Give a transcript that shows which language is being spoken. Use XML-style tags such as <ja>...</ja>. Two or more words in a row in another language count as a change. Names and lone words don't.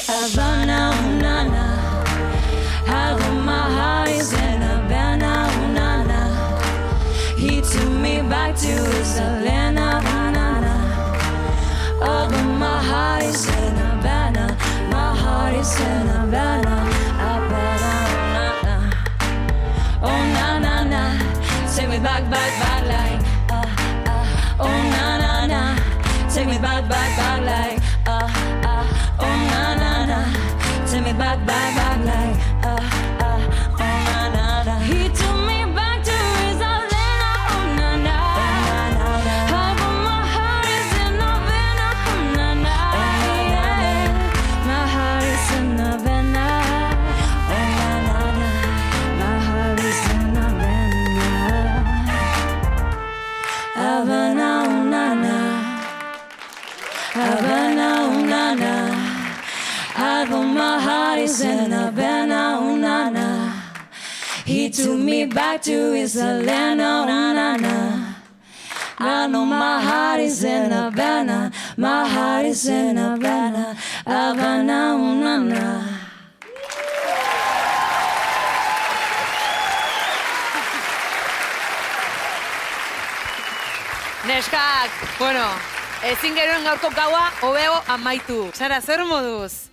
<en>Havana, na-na. Half of my heart is in Havana, na-na. He took me back to his Elena, na-na. Oh, but my heart is in Havana. My heart is in Havana, Havana, na-na. Oh, na-na-na, take me back, back, back like oh, na-na-na, take me back, back, back like oh, na-na-na, take me back, back, back like oh, na-na-na. He took me back to his Elena, oh, na-na. Half of my heart is in Havana, oh, na-na. My heart is in Havana, oh na-na-na. My heart is in Havana, Havana. Havana, unana. Although my heart is in Havana, unana. He took me back to his land, unana. I know my heart is in Havana, my heart is in Havana, Havana, unana.</en> <eu>Neskak, bueno, ezin geroen gaurko gaua hobeo amaitu. Sara, zer moduz?</eu>